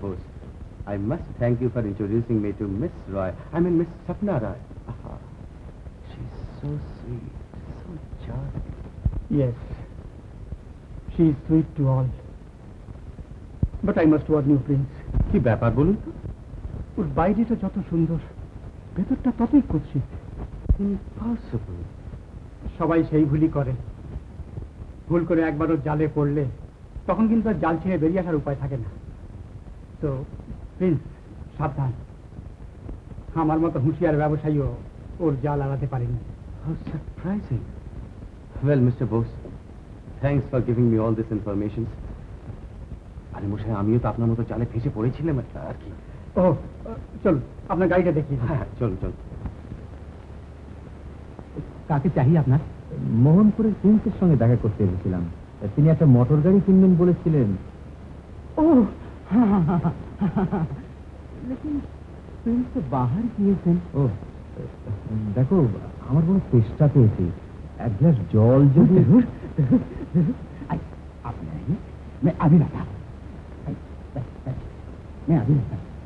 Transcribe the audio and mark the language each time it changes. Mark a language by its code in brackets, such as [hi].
[en] Bose, I must thank you for introducing me to Miss Roy. I mean Miss Sapna Roy. She's so sweet, so charming. Yes, she is sweet to all. But I must warn you, Prince. [bn] কি ব্যাপার বলুন তো? ওর বাইরেটা যত সুন্দর, ভেতরটা ততই কুৎসিত। [en] Impossible. [bn] সবাই সেই ভুলই করে। ভুল করে একবার ওর জালে পড়লে তখন কিন্তু আর জাল ছেড়ে বেরিয়ে আসার উপায় থাকে না। তো প্রিন্স সাবধান, আমার মতো হুঁশিয়ার ব্যবসায়ীও ওর জাল এড়াতে পারেনি। [en] How surprising. Well, Mr. Bose, thanks for giving me all this information. [bn] আরে মশাই, আমিও তো আপনার মতো জালে ফেসে পড়েছিলাম একটা আর কি। ও চলুন, আপনার গাড়িটা দেখি। হ্যাঁ চলুন চলুন। কাকে চাই আপনার? মোহনপুরের প্রিন্সের সঙ্গে দেখা করতে এসেছিলাম, তিনি একটা মোটর গাড়ি কিনবেন বলেছিলেন। ও [hi] लेकिन प्रिंस तो बाहर किए थे। ओह [bn] দেখো আমার কোনো চেষ্টা পেয়েছি, এক গ্লাস জল যদি [hi] आप नहीं मैं अभी लाता हूं। मैं अभी लाता हूं।